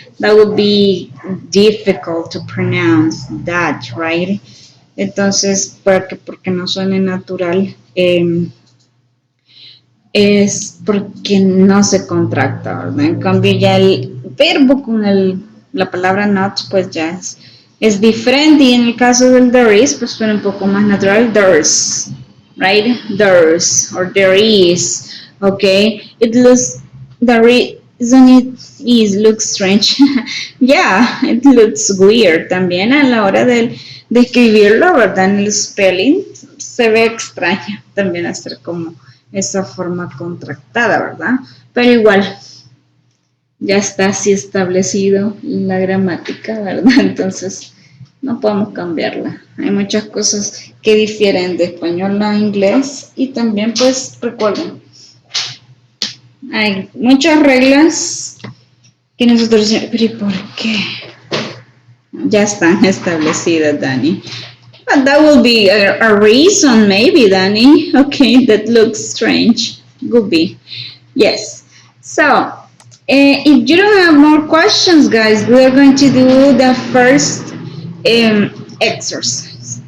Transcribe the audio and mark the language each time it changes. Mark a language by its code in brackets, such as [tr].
[en] That would be difficult to pronounce that, right? [es] Entonces, porque no suene natural, es porque no se contracta, ¿verdad? En cambio, ya el verbo con la palabra not, pues ya es diferente. Y en el caso del [en] there is, [es] pues suena un poco más natural. [en] There's, right? There's, or there is, okay? It looks, the reason it is looks strange. Yeah, it looks weird [es] también a la hora de escribirlo, ¿verdad? En el spelling se ve extraño también hacer como esa forma contractada, ¿verdad? Pero igual, ya está así establecido la gramática, ¿verdad? Entonces, no podemos cambiarla. Hay muchas cosas que difieren de español a inglés y también, pues, recuerden, hay muchas reglas que nosotros decimos, pero ¿y por qué? Ya están establecidas, Dani. [en] But that will be a reason, maybe, Danny. Okay, that looks strange. Could be. Yes. So, if you don't have more questions, guys, we are going to do the first exercise.